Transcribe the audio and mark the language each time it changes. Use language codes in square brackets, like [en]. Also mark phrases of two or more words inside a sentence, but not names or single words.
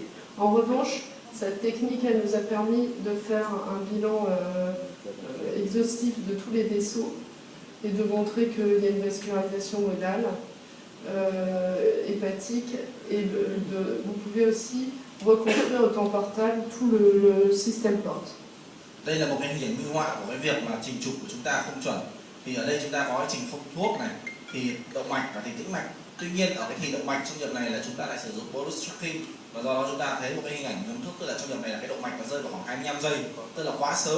[fr] En revanche, cette technique, elle nous a permis de faire un bilan exhaustif de tous les vaisseaux et de montrer qu'il y a une vascularisation modale, hépatique, et vous pouvez aussi reconstruire au temps portal tout le système porte. [vi] Đây là một cái hình minh họa của cái việc mà trình trục của chúng ta không chuẩn. Thì ở đây chúng ta có cái trình không thuốc này, thì động mạch và thì tĩnh mạch. Tuy nhiên ở cái thì động mạch trong việc này là chúng ta lại sử dụng [en] bolus tracking, [vi] và do đó chúng ta thấy một cái hình ảnh ngấm thuốc, tức là trong việc này là cái động mạch nó rơi vào khoảng 25 giây, tức là quá sớm.